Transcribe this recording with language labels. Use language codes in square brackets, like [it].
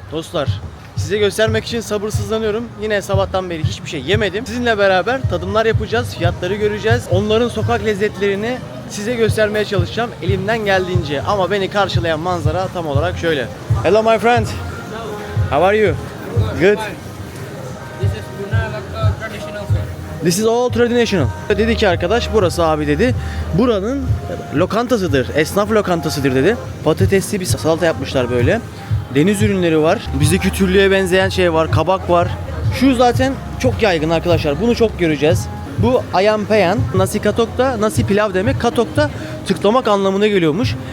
[tr] Dostlar, size göstermek için sabırsızlanıyorum. Yine sabahtan beri hiçbir şey yemedim. Sizinle beraber tadımlar yapacağız, fiyatları göreceğiz. Onların sokak lezzetlerini size göstermeye çalışacağım elimden geldiğince. Ama beni karşılayan manzara tam olarak şöyle. [en] Hello my friend. How are you? Good. This is Buna like traditional food. This is all traditional. [tr] Dedi ki arkadaş, burası abi dedi, buranın lokantasıdır, esnaf lokantasıdır dedi. Patatesli bir salata yapmışlar böyle. Deniz ürünleri var. Bizdeki türlüye benzeyen şey var, kabak var. Şu zaten çok yaygın arkadaşlar. Bunu çok göreceğiz. Bu ayam peyan, nasi katok da nasi pilav demek. Katok da tıklamak anlamına geliyormuş.